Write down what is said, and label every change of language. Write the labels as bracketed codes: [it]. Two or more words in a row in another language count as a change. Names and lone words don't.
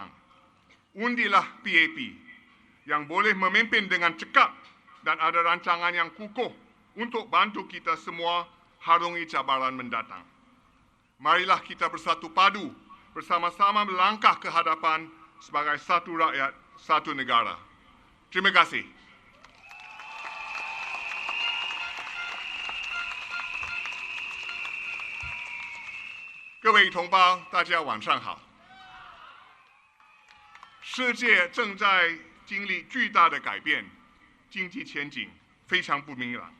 [ms] Undilah PAP yang boleh memimpin dengan cekap dan ada rancangan yang kukuh untuk bantu kita semua harungi cabaran mendatang. Marilah kita bersatu padu, bersama-sama melangkah ke hadapan sebagai satu rakyat, satu negara. Terima kasih. [zh] 各位同胞，大家晚上好。世界正在经历巨大的改变，经济前景非常不明朗。